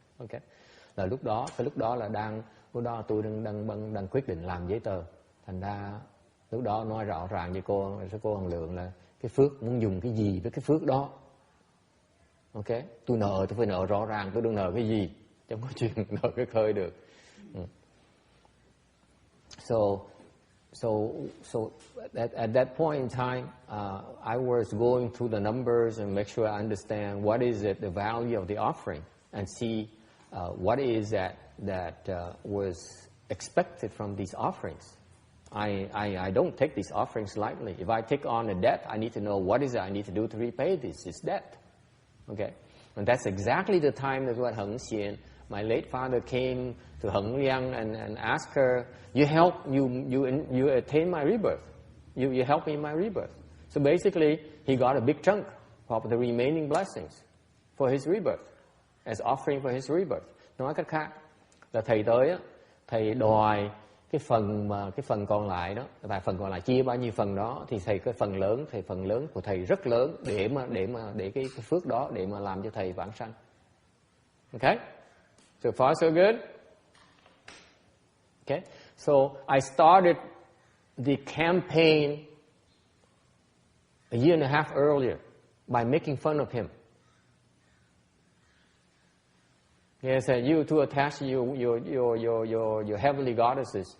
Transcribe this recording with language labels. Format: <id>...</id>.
<vi>Ok, là lúc đó là tôi đang quyết định làm giấy tờ. Thành ra lúc đó nói rõ ràng với cô Hồng Lượng là cái phước muốn dùng cái gì với cái phước đó. Ok, tôi phải nợ rõ ràng, tôi đừng nợ cái gì, chứ không có chuyện nợ cái khơi được.</vi> <en>So at that point in time, I was going through the numbers and make sure I understand what is it, the value of the offering, and see what is that was expected from these offerings. I don't take these offerings lightly. If I take on a debt, I need to know what is it I need to do to repay this debt. Okay, and that's exactly the time that when Heng Xian, my late father, came to Heng Liang and asked her, "You help you attain my rebirth. You help me in my rebirth." So basically, he got a big chunk of the remaining blessings for his rebirth as offering for his rebirth.</en> <vi>Nói cách khác là thầy tới á, thầy đòi cái phần còn lại đó, tại phần còn lại chia bao nhiêu phần đó thì thầy cái phần lớn của thầy rất lớn để cái phước đó để mà làm cho thầy vãng sanh.</vi> <en>Okay, so far so good. Okay, so I started the campaign a year and a half earlier by making fun of him. He said, "You too attached to your heavenly goddesses.</en>